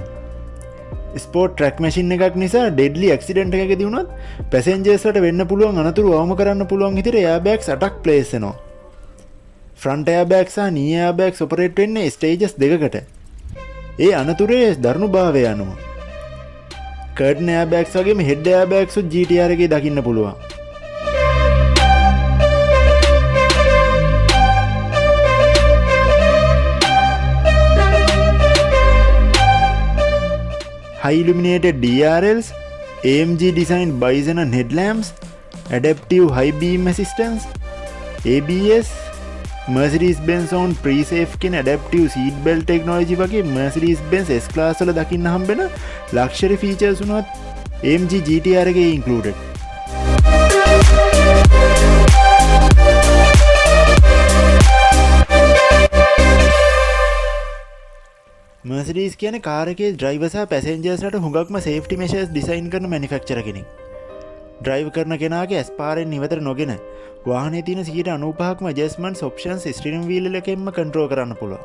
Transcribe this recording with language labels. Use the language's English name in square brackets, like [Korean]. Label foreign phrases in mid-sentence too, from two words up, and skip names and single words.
[English] sport track machine [Sinhala] එකක් නිසා [English] deadly accident [Sinhala] එකකදී වුණත් පැසෙන්ජර්ස් වලට වෙන්න පුළුවන් අනතුරු අවම කරන්න පුළුවන් විදිහට එයාබෑග්ස් 8ක් ප්ලේස් වෙනවා. [English] front airbag [Sinhala] සහ [English] knee airbags operate [Sinhala] වෙන්නේ ස්ටේජස් දෙකකට. ඒ අනතුරේ දරුණුභාවය අනුව. [English] curtain airbags [Sinhala] වගේම [English] head airbags [Sinhala] උත් GTR එකේ දකින්න පුළුවන්. [English] High illuminated DRLs, AMG designed bi-xenon headlamps, adaptive high beam assistance, ABS, Mercedes-Benz own pre-safe කියන adaptive seat belt technology වගේ Mercedes-Benz S-Class [Sinhala] වල දකින්න හම්බෙන [English] luxury features උනත් AMG GTR එකේ included. [Sinhala] Mercedes කියන්නේ කාර් එකේ ඩ්‍රයිවර් සහ පැසෙන්ජර්ස්ලාට හුඟක්ම [English] safety measures design [Sinhala] කරන මැනුෆැක්චරර් කෙනෙක්. ඩ්‍රයිව් කරන කෙනාගේ ඇස්පාරෙන් ඉවතට නොගෙන වාහනේ තියෙන 95%ක්ම [English] adjustments options steering wheel [Sinhala] එකෙන්ම කන්ට්‍රෝල් කරන්න පුළුවන්.